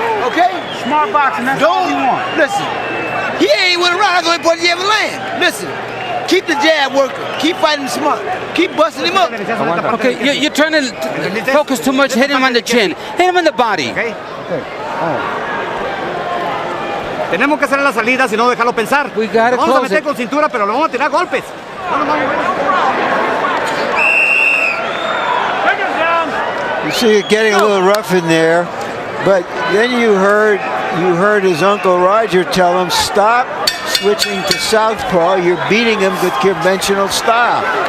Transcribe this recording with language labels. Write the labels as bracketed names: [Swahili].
[English] Okay? Smart boxing, that's all you want. Listen. He ain't went around. That's the only point he ever land. Listen. Keep the jab working. Keep fighting smart. Keep busting him up. Okay, you're trying to focus too much. Hit him on the chin. Hit him in the body. Okay? [Spanish] Tenemos que hacer la salida, si no dejarlo pensar. [English] We gotta [Spanish] Vamos a [English] close [Spanish] meter [English] it. [Spanish] con cintura, pero lo vamos a tirar golpes. [English] You see it getting a little rough in there, but then you heard his uncle Roger tell him, stop switching to southpaw. You're beating him with conventional style.